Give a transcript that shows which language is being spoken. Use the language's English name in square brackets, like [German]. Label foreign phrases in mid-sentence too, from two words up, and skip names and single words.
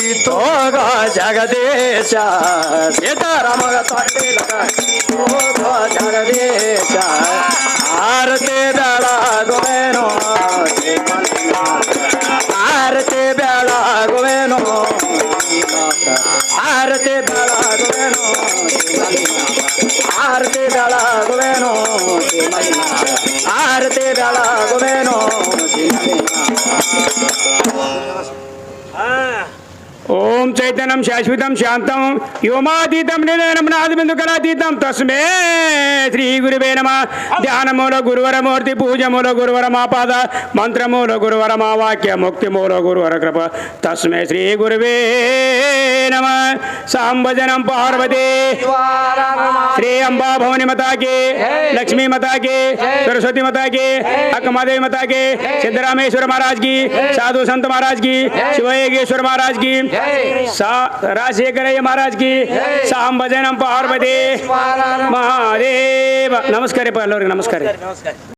[Kannada] ತೋಗೋ ಜಗದೀಶ ಸೀತಾರಾಮಗ ತೊಟ್ಟಿಲ ಕಟ್ಟಿ ತೋಗೋ ಜಗದೀಶ ಆರತಿ ಬೆಳಗುವೇನೋ ಶ್ರೀ ಮಲ್ಲಿನಾಥ ಆರತಿ ಬೆಳಗುವೇನೋ ಆರತಿ ಬೆಳಗುವೆನು ಆರತಿ ಬೆಳಗುವೆನು ಆರತಿ ಬೆಳಗುವೆನು [Sanskrit] ओम चैतन्यम शाश्वतम शांतम व्योमातीतम निर्णयनादिबिंदु कलातीतम तस्मै श्री गुरुवे नमः ध्यान मूल गुरुवर मूर्ति पूजा मूल गुरुवर मापाद मंत्र मूल गुरुवर मा वाक्य मुक्ति मूल गुरुवर कृपा तस्मै श्री गुरुवे नमः [Hindi] सांभजनम पार्वती श्री अंबा भवानी माता की लक्ष्मी माता की सरस्वती माता की अक्कमादेवी माता की सिद्धरामेश्वर महाराज की साधु संत महाराज की शिवयोगेश्वर महाराज की राजशेखरಯ್ಯ महाराज की साम भजनम पार्वती महादेव नमस्कार [Kannada] ಎಲ್ಲರಿಗೆ ನಮಸ್ಕಾರ